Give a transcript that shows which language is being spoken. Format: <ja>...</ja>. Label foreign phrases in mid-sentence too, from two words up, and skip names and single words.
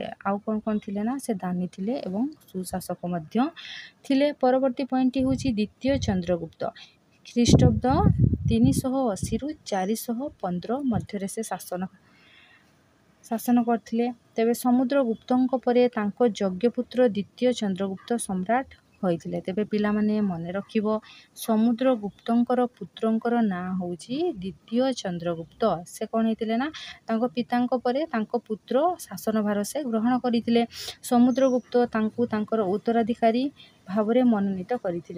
<or>ଆଉ କଉଣ କଉଣ ଥିଲେ ନା ସେ ଦାନୀ ଥିଲେ ଏବଂ ସୁଶାସକ ମଧ୍ୟ ଥିଲେ। ପରବର୍ତ୍ତୀ ପଏଣ୍ଟ ହେଉଛି ଦ୍ୱିତୀୟ ଚନ୍ଦ୍ରଗୁପ୍ତ ଖ୍ରୀଷ୍ଟାବ୍ଦ 380 ରୁ 415 ମଧ୍ୟ ସେ ଶାସନ କରିଥିଲେ। ତେବେ ସମୁଦ୍ରଗୁପ୍ତଙ୍କ ପରେ ତାଙ୍କ ଯଜ୍ଞପୁତ୍ର ଦ୍ୱିତୀୟ ଚନ୍ଦ୍ରଗୁପ୍ତ ସମ୍ରାଟ ହୋଇଥିଲେ। ତେବେ ପିଲାମାନେ ମନେ ରଖିବ ସମୁଦ୍ରଗୁପ୍ତଙ୍କର ପୁତ୍ରଙ୍କର ନାଁ ହେଉଛି ଦ୍ୱିତୀୟ ଚନ୍ଦ୍ରଗୁପ୍ତ। ସେ କ'ଣ ହେଇଥିଲେ ନା ତାଙ୍କ ପିତାଙ୍କ ପରେ ତାଙ୍କ ପୁତ୍ର ଶାସନଭାର ସେ ଗ୍ରହଣ କରିଥିଲେ। ସମୁଦ୍ରଗୁପ୍ତ ତାଙ୍କୁ ତାଙ୍କର ଉତ୍ତରାଧିକାରୀ ଭାବରେ ମନୋନୀତ କରିଥିଲେ।</or>